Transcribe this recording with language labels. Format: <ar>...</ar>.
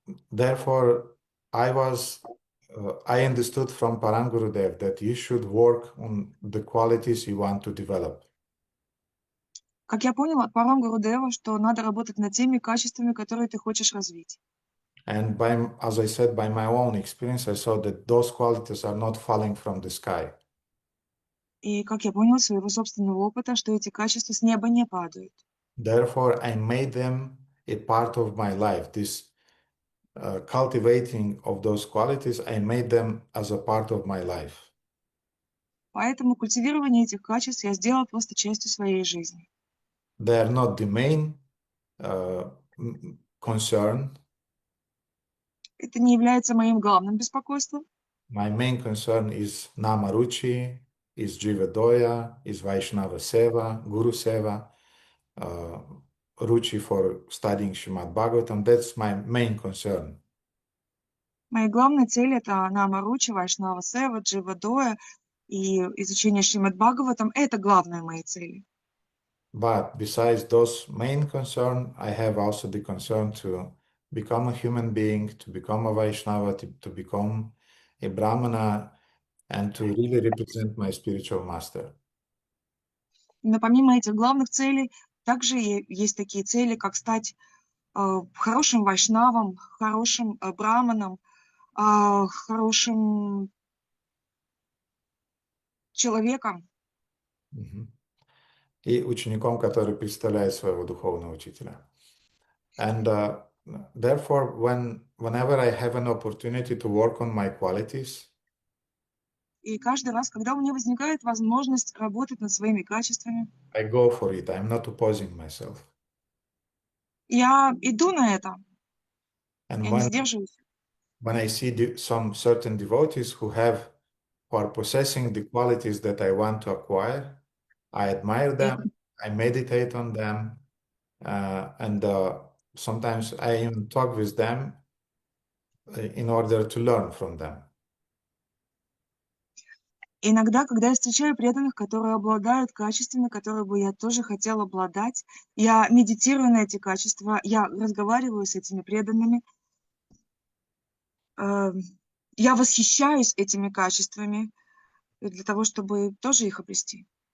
<en>Therefore, I understood from Param Gurudev that you should work on the qualities you want to develop.</en> <ru>Как я понял от Парам Гурудева, что надо работать над теми качествами, которые ты хочешь развить.</ru> <en>And as I said, by my own experience, I saw that those qualities are not falling from the sky.</en> <ru>И как я понял из своего собственного опыта, что эти качества с неба не падают.</ru> <en>Therefore, I made them a part of my life. This cultivating of those qualities, I made them as a part of my life.</en> <ru>Поэтому культивирование этих качеств я сделал просто частью своей жизни.</ru> <en>They are not the main concern.</en> <ru>Это не является моим главным беспокойством.</ru> <en>My main concern is Namaruchi, is Jivadoya, is Vaishnava Seva, Guru Seva, Ruchi for studying Srimad Bhagavatam. That's my main concern.</en> <ru>Мои главные цели – это Намаручи, Вайшнава Сева, Дживадоя и изучение Шримад Бхагаватам – это главные мои цели.</ru> <en>But besides those main concerns, I have also the concern to become a human being, to become a Vaishnava, to become a Brahmana, and to really represent my spiritual master.</en> <ru>Но помимо этих главных целей, также есть такие цели, как стать хорошим вайшнавом, хорошим браманом, хорошим человеком. И учеником, который представляет своего духовного учителя.</ru> <en>And therefore, whenever I have an opportunity to work on my qualities,</en> <ru>И каждый раз, когда у меня возникает возможность работать над своими качествами,</ru> <en>I go for it. I'm not opposing myself.</en> <ru>я иду на это.</ru> <en>And</en> <ru>Я не сдерживаюсь.</ru> <en>when I see some certain devotees who are possessing the qualities that I want to acquire, I admire them, I meditate on them, and sometimes I even talk with them in order to learn from them.</en> <ru>Иногда, когда я встречаю преданных, которые обладают качествами, которые бы я тоже хотела обладать, я медитирую на эти качества, я разговариваю с этими преданными, я восхищаюсь этими качествами для того, чтобы тоже их обрести.</ru>